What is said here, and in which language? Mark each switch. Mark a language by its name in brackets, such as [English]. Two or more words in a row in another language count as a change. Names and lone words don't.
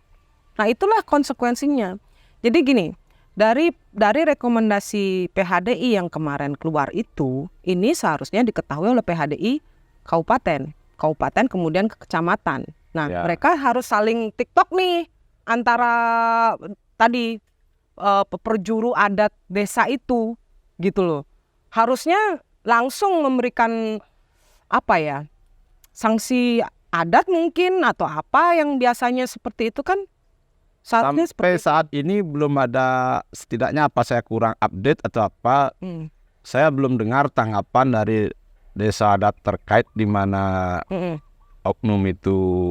[Indonesian] Nah, itulah konsekuensinya. Jadi gini, dari rekomendasi PHDI yang kemarin keluar itu, ini seharusnya diketahui oleh PHDI kabupaten kemudian ke kecamatan. Nah, mereka harus saling TikTok nih antara tadi perjuru adat desa itu gitu loh. Harusnya langsung memberikan sanksi adat mungkin atau apa yang biasanya seperti itu kan Saatnya Sampai seperti saat ini belum ada, setidaknya apa saya kurang update atau apa, saya belum dengar tanggapan dari desa adat terkait di mana oknum itu